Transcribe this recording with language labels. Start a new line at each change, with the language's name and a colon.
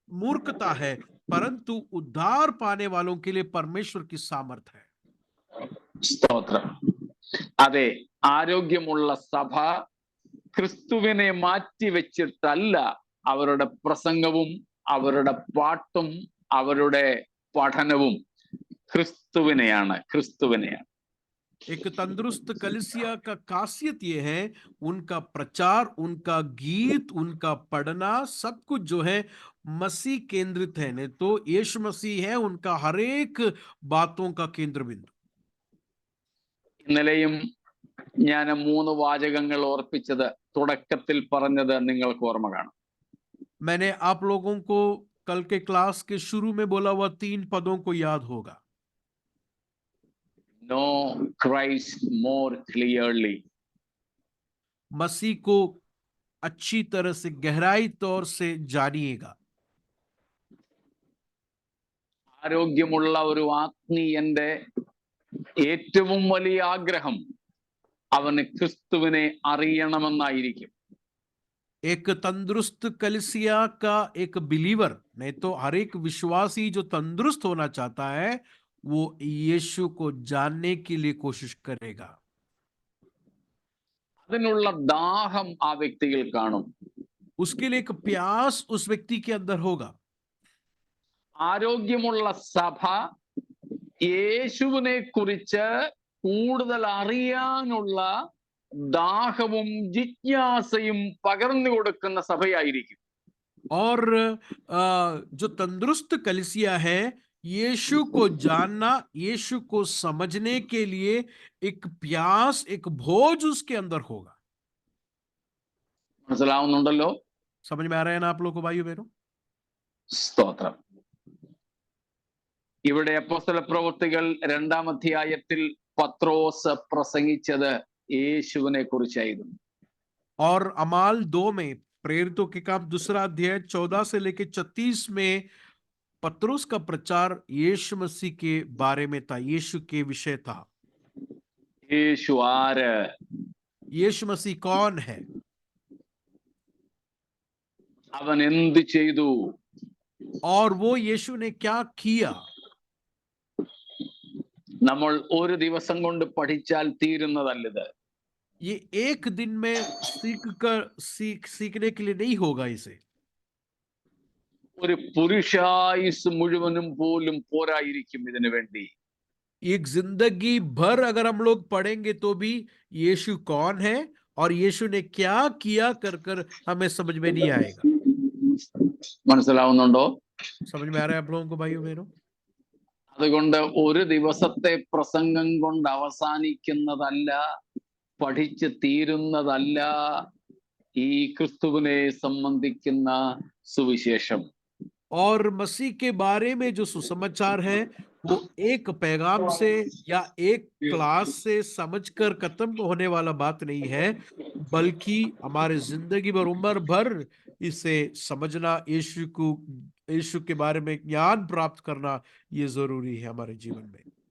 Hindi: मूर्खता है, परंतु उद्धार पाने वालों के लिए परमेश्वर की सामर्थ है।
Malayalam: സ്തോത്രം. അതെ, ആരോഗ്യമുള്ള സഭ ക്രിസ്തുവിനെ മാറ്റിവെച്ചിട്ടല്ല അവരുടെ പ്രസംഗവും അവരുടെ പാട്ടും അവരുടെ പഠനവും ക്രിസ്തുവിനെയാണ്.
Hindi: एक तंदुरुस्त कलीसिया का खासियत ये है, उनका प्रचार, उनका गीत, उनका पढ़ना, सब कुछ जो है मसीह केंद्रित है, नहीं तो यीशु मसीह है उनका हर एक बातों का केंद्र बिंदु।
Malayalam: ഇന്നലെയും ഞാൻ 3 വാചകങ്ങൾ ഓർപ്പിച്ചത് തുടക്കത്തിൽ പറഞ്ഞത് നിങ്ങൾക്ക് ഓർമ്മ കാണും.
Hindi: मैंने आप लोगों को कल के क्लास के शुरू में बोला हुआ 3 पदों को याद होगा.
English: Know Christ more clearly.
Hindi: मसीह को अच्छी तरह से गहराई तौर से जानिएगा.
Malayalam: ആരോഗ്യമുള്ള ഒരു ആത്മീയന്റെ ഏറ്റവും വലിയ ആഗ്രഹം അവന് ക്രിസ്തുവിനെ അറിയണമെന്നായിരിക്കും.
Hindi: एक तंदुरुस्त कलीसिया का एक बिलीवर, नहीं तो हर एक विश्वासी जो तंदुरुस्त होना चाहता है वो यीशु को जानने के लिए कोशिश करेगा.
Malayalam: അതിനുള്ള ദാഹം ആ വ്യക്തിയിൽ കാണും.
Hindi: उसके लिए एक प्यास उस व्यक्ति के अंदर होगा.
Malayalam: ആരോഗ്യമുള്ള സഭ യേശുവിനെ കുറിച്ച് കൂടുതൽ അറിയാനുള്ള ദാഹവും ജിജ്ഞാസയും പകർന്നു കൊടുക്കുന്ന സഭയായിരിക്കും.
Hindi: और जो तंदुरुस्त कलीसिया है यीशु को जानना, यीशु को समझने के लिए एक प्यास, एक भोज उसके अंदर होगा.
Malayalam: മനസ്സിലാവുന്നുണ്ടല്ലോ?
Hindi: समझ में आ रहा है ना आप लोगों को भाइयों बहनों?
Malayalam: സ്തോത്രം. ഇവിടെ അപ്പോസ്തല പ്രവൃത്തികൾ 2-ാം അധ്യായത്തിൽ പത്രോസ് പ്രസംഗിച്ചത് യേശുവിനെ കുറിച്ചായിരുന്നു.
Hindi: और अमाल 2 में, प्रेरितों के काम 2रा अध्याय 14 से लेकर 36 में पत्रुस का प्रचार यीशु मसीह के बारे में था, यीशु के विषय था.
Malayalam: യേശു ആര്?
Hindi: यीशु मसीह कौन है?
Malayalam: അവൻ എന്ത് ചെയ്തു?
Hindi: और वो यीशु ने क्या किया?
Malayalam: നമ്മൾ ഒരു ദിവസം കൊണ്ട് പഠിച്ചാൽ തീരുന്നതല്ലത്.
Hindi: ये एक दिन में सीखने के लिए नहीं होगा. इसे
Malayalam: ഒരു പുരുഷായുസ് മുഴുവനും പോലും പോരായിരിക്കും ഇതിനു വേണ്ടി.
Hindi: एक जिंदगी भर अगर हम लोग पढ़ेंगे तो भी यीशु कौन है और यीशु ने क्या किया कर कर हमें समझ में नहीं आएगा.
Malayalam: മനസ്സിലാവുന്നുണ്ടോ?
Hindi: समझ में आ रहा है आप लोगों को भाइयों बहनों?
Malayalam: അതുകൊണ്ട് ഒരു ദിവസത്തെ പ്രസംഗം കൊണ്ട് അവസാനിക്കുന്നതല്ല, പഠിച്ച് തീരുന്നതല്ല ഈ ക്രിസ്തുവിനെ സംബന്ധിക്കുന്ന സുവിശേഷം.
Hindi: और मसीह के बारे में जो सुसमाचार है वो एक पैगाम से या एक क्लास से समझकर खत्म होने वाला बात नहीं है, बल्कि हमारे जिंदगी भर, उम्र भर इसे समझना, यीशु के बारे में ज्ञान प्राप्त करना ये जरूरी है हमारे जीवन में.